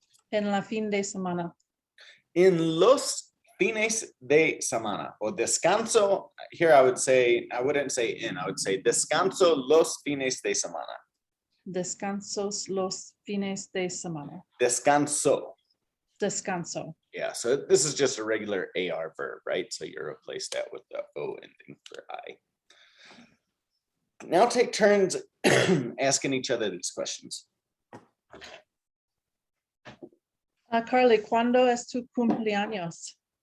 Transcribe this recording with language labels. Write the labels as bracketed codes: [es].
[es] En la fin de semana. In los fines de semana o descanso, [en] here I wouldn't say in, I would say [es] descanso los fines de semana. Descansos los fines de semana. Descanso. Descanso. [en] Yeah, so this is just a regular AR verb, right? So you replace that with the O ending for I. Now take turns asking each other these questions. [es] Carly, ¿cuándo es tu cumpleaños?